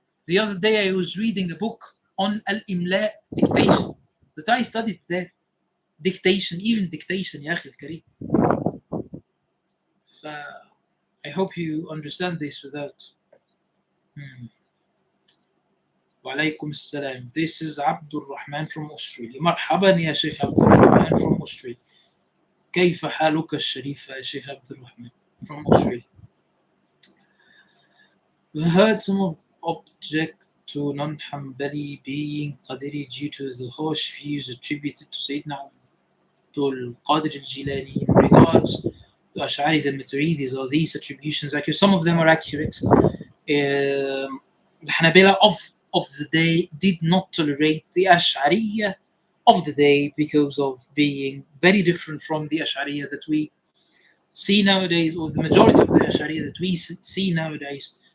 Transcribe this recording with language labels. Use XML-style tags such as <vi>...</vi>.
<en>The other day, I was reading a book on al-imla, dictation, that I studied there. Dictation, even dictation,</en> <ar>يا أخي الكريم.</ar> <en>I hope you understand this without.</en> <ar>وعليكم السلام.</ar> <en>This is Abdul Rahman from Australia.</en> <ar>مرحبا يا شيخ عبد الرحمن</ar> <en>from Australia.</en> <ar>كيف حالك الشريف يا شيخ عبد الرحمن from Australia.</ar> <en>We heard some object to non-Hanbali being Qadiri due to the harsh views attributed to Sayyidina Abdul Qadir al-Jilani in regards to Ash'aris and Maturidis. Are these attributions accurate? Some of them are accurate. The Hanabila of the day did not tolerate the Ash'ariyya of the day because of being very different from the Ash'ariyya that we see nowadays, or the majority of the Ash'ariyya that we see nowadays.</en>